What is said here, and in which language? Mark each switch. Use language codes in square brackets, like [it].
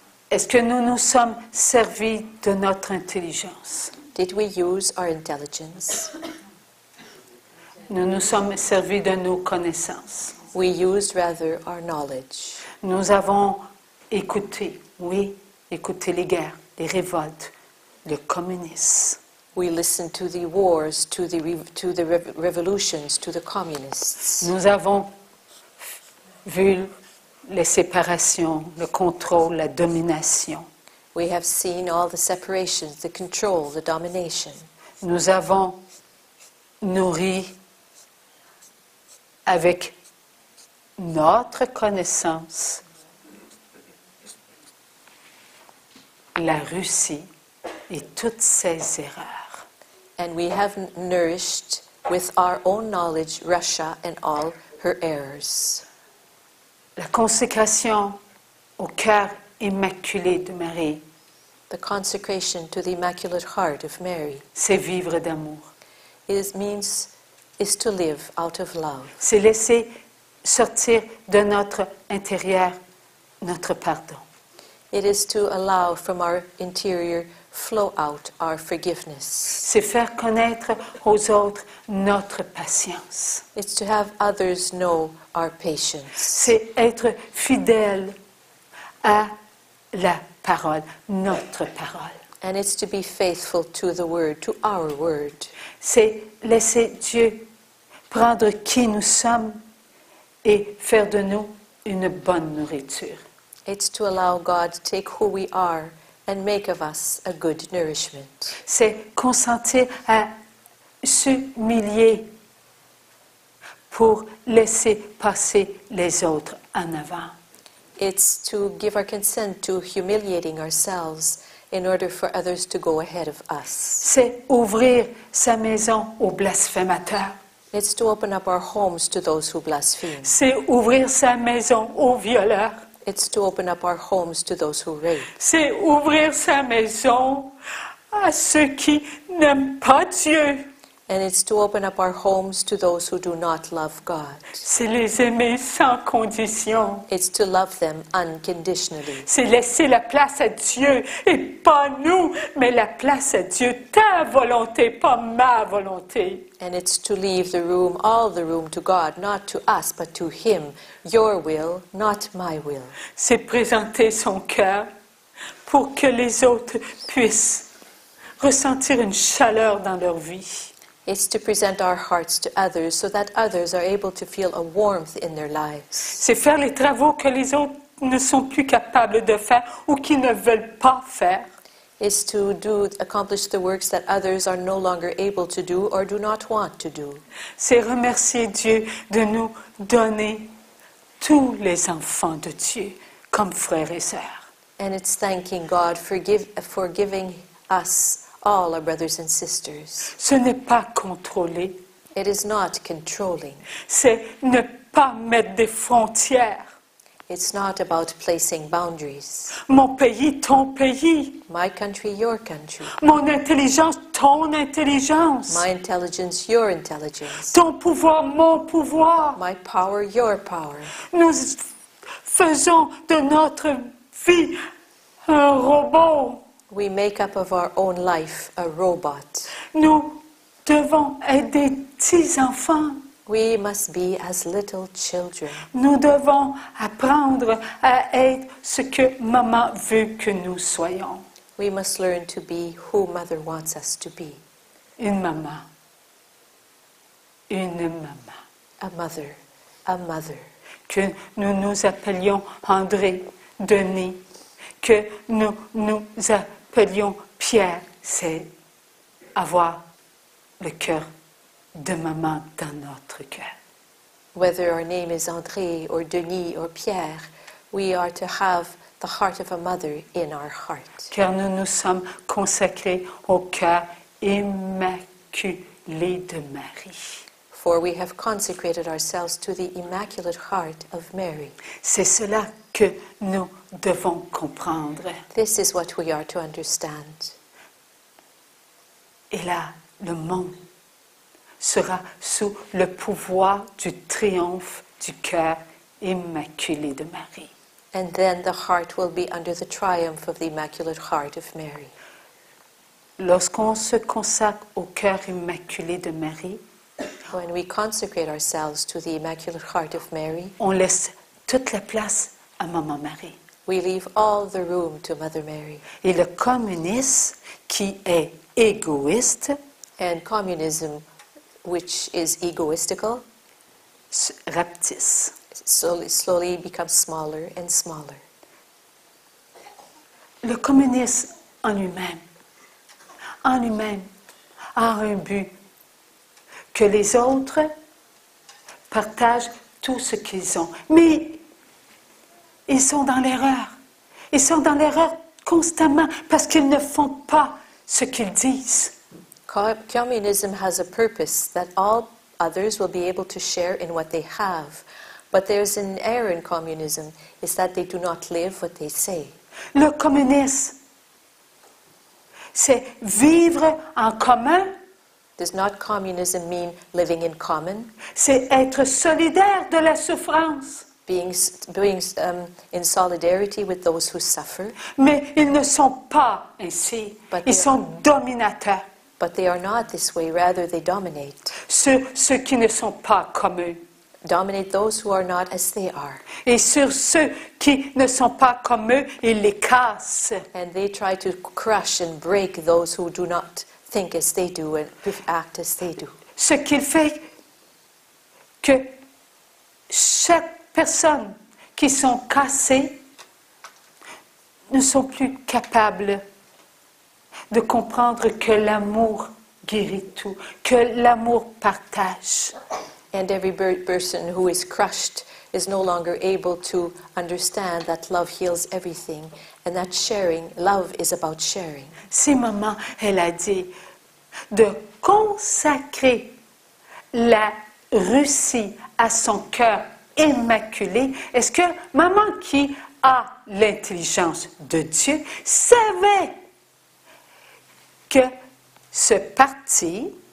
[fr] Est-ce que nous nous sommes servis de notre intelligence? [en] Did we use our intelligence? [fr] Nous nous sommes servis de nos connaissances. [en] We used rather our knowledge. [fr] Nous avons écouté, oui, écouté les guerres, les révoltes, le communisme. [en] We listened to the wars, to the revolutions, to the communists. [fr] Nous avons vu les séparations, le contrôle, la domination. [en] We have seen all the separations, the control, the domination. [fr] Nous avons nourri avec notre connaissance la Russie et toutes ses erreurs. [en] And we have nourished with our own knowledge Russia and all her errors. [fr] La consécration au cœur immaculé de Marie, [en] The consecration to the Immaculate Heart of Mary [fr] c'est vivre d'amour. [en] is to live out of love. [fr] C'est laisser sortir de notre intérieur notre pardon. [en] It is to allow from our interior flow out our forgiveness. [fr] C'est faire connaître aux autres notre patience. [en] It's to have others know our patience. [fr] C'est être fidèle à la parole, notre parole. [en] And it's to be faithful to the word, to our word. [fr] C'est laisser Dieu prendre qui nous sommes et faire de nous une bonne nourriture. [en] It's to allow God to take who we are and make of us a good nourishment. [fr] C'est consentir à s'humilier pour laisser passer les autres en avant. [en] It's to give our consent to humiliating ourselves in order for others to go ahead of us. [fr] C'est ouvrir sa maison aux blasphémateurs. [en] It's to open up our homes to those who blaspheme. [fr] C'est ouvrir sa maison aux violeurs. [en] It's to open up our homes to those who rape. [fr] C'est ouvrir sa maison à ceux qui n'aiment pas Dieu. [en] And it's to open up our homes to those who do not love God. [fr] C'est les aimer sans condition. [en] It's to love them unconditionally. [fr] C'est laisser la place à Dieu et pas nous, mais la place à Dieu. Ta volonté, pas ma volonté. [en] And it's to leave the room, all the room to God, not to us, but to Him. Your will, not my will. [fr] C'est présenter son cœur pour que les autres puissent ressentir une chaleur dans leur vie. [en] It's to present our hearts to others so that others are able to feel a warmth in their lives. [fr] C'est faire les travaux que les autres ne sont plus capables de faire ou qu'ils ne veulent pas faire. [en] It's to accomplish the works that others are no longer able to do or do not want to do. [fr] C'est remercier Dieu de nous donner tous les enfants de Dieu comme frères et sœurs. [en] And it's thanking God for giving us all our brothers and sisters. [fr] Ce n'est pas contrôler, [en] It is not controlling. [fr] c'est ne pas mettre des frontières. [en] It's not about placing boundaries. [fr] Mon pays, ton pays. [en] My country, your country. [fr] Mon intelligence, ton intelligence. [en] My intelligence, your intelligence. [fr] Ton pouvoir, mon pouvoir. [en] My power, your power. [fr] Nous faisons de notre vie un robot. [en] We make up of our own life a robot. [fr] Nous devons être des petits-enfants. [en] We must be as little children. [fr] Nous devons apprendre à être ce que maman veut que nous soyons. [en] We must learn to be who Mother wants us to be. [fr] Une maman. Une maman. [en] A mother. A mother. [fr] Que nous nous appelions André, Denis, que nous nous appelions Pierre, c'est avoir le cœur de maman dans notre cœur. [en] Whether our name is André or Denis or Pierre, we are to have the heart of a mother in our heart. [fr] Car nous nous sommes consacrés au cœur immaculé de Marie. [en] For we have consecrated ourselves to the Immaculate Heart of Mary. [fr] C'est cela que nous devons comprendre. [en] This is what we are to understand. [fr] Et là, le monde sera sous le pouvoir du triomphe du cœur immaculé de Marie. [en] And then the heart will be under the triumph of the Immaculate Heart of Mary. [fr] Lorsqu'on se consacre au cœur immaculé de Marie, [en] When we consecrate ourselves to the Immaculate Heart of Mary, [fr] on laisse toute la place à Maman Marie. [en] we leave all the room to Mother Mary. [fr] Et le communisme, qui est égoïste, [en] And communism, which is egoistical, [fr] se rapetisse. [en] slowly becomes smaller and smaller. [fr] Le communisme en lui-même, a un but, que les autres partagent tout ce qu'ils ont. Mais ils sont dans l'erreur. Ils sont dans l'erreur constamment parce qu'ils ne font pas ce qu'ils disent. [en] Communism has a purpose that all others will be able to share in what they have. But there's an error in communism, is that they do not live what they say. [fr] Le communisme, c'est vivre en commun, [en] Does not communism mean living in common? [fr] c'est être solidaire de la souffrance. [en] Being in solidarity with those who suffer? [fr] Mais ils ne sont pas ainsi. Ils sont dominateurs. [en] But they are not this way, rather they dominate. [fr] Ceux qui ne sont pas comme eux. [en] Dominate those who are not as they are. [fr] Et sur ceux qui ne sont pas comme eux, ils les cassent. [en] And they try to crush and break those who do not think as they do and act as they do. [fr] Ce qui fait que chaque personne qui sont cassées ne sont plus capables de comprendre que l'amour guérit tout, que l'amour partage. [en] And every person who is crushed is no longer able to understand that love heals everything and that love is about sharing. [fr] Si maman, elle a dit de consacrer la Russie à son cœur immaculé, est-ce que maman qui a l'intelligence de Dieu savait que ce parti